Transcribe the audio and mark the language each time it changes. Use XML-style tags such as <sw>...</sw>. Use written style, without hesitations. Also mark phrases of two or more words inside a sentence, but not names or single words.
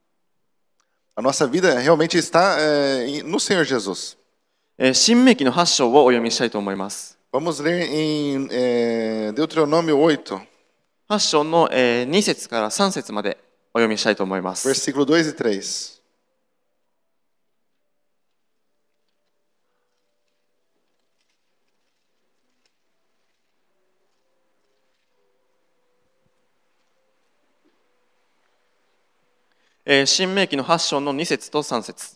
<pt>A nossa vida realmente está no Senhor Jesus.</pt> <ja>新明記の8章をお読みしたいと思います。</ja> <pt>Vamos ler em Deuteronômio 8.</pt> <ja>8章の2節から3節までお読みしたいと思います。</ja> <pt>versículo 2 e 3.</pt> <ja>新明記の8章の2節と3節。</ja>